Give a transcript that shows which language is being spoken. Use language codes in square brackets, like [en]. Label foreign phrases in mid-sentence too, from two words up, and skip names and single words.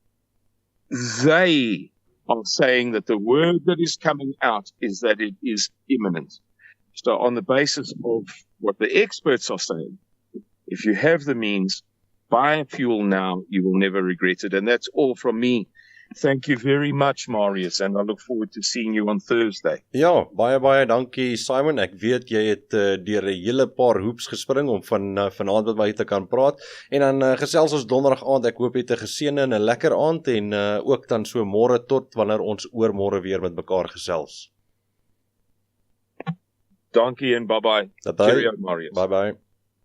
[en] They are saying that the word that is coming out is that it is imminent. So on the basis of what the experts are saying, if you have the means, buy fuel now, you will never regret it. And that's all from me. Thank you very much, Marius, and I look forward to seeing you on Thursday. [af] Ja, baie dankie Simon. Ek weet jy het deur 'n hele paar hoeps gespring om vanaand met my te kan praat. En dan gesels ons donderdag aand. Ek hoop jy het 'n geseënde en 'n lekker aand en ook dan so môre tot wanneer ons oormôre weer met mekaar gesels. Dankie en bye-bye. [en] Cheerio, Marius. Bye-bye.